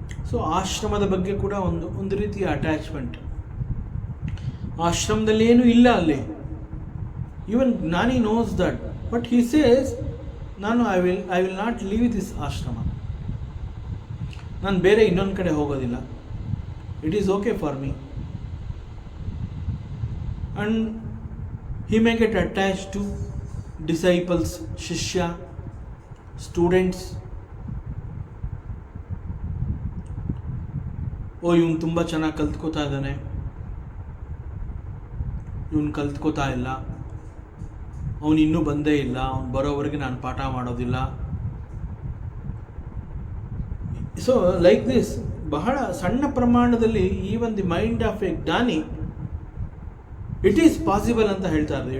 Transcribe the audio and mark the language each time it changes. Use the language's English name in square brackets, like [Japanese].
[Kannada] So ಆಶ್ರಮದ ಬಗ್ಗೆ ಕೂಡ ಒಂದು ರೀತಿಯ ಅಟ್ಯಾಚ್ಮೆಂಟ್. ಆಶ್ರಮದಲ್ಲಿ ಏನೂ ಇಲ್ಲ ಅಲ್ಲಿ. [English] even jnani knows that, but he says ನಾನು I will not leave this ashram, [Kannada] ನಾನು ಬೇರೆ ಇನ್ನೊಂದು ಕಡೆ ಹೋಗೋದಿಲ್ಲ. [English] It is okay for me. And he may get attached to disciples, shishya, students. [Kannada] ಓ, ಇವನು ತುಂಬ ಚೆನ್ನಾಗಿ ಕಲ್ತ್ಕೋತಾ ಇದ್ದಾನೆ, ಇವನು ಕಲ್ತ್ಕೋತಾ ಇಲ್ಲ, ಅವನು ಇನ್ನೂ ಬಂದೇ ಇಲ್ಲ, ಅವನು ಬರೋವರೆಗೆ ನಾನು ಪಾಠ ಮಾಡೋದಿಲ್ಲ. [English] so like this, [Kannada] ಬಹಳ ಸಣ್ಣ ಪ್ರಮಾಣದಲ್ಲಿ [English] even the mind of a jnani it is possible [Kannada] ಅಂತ ಹೇಳ್ತಾ ಇದ್ದಾರೆ.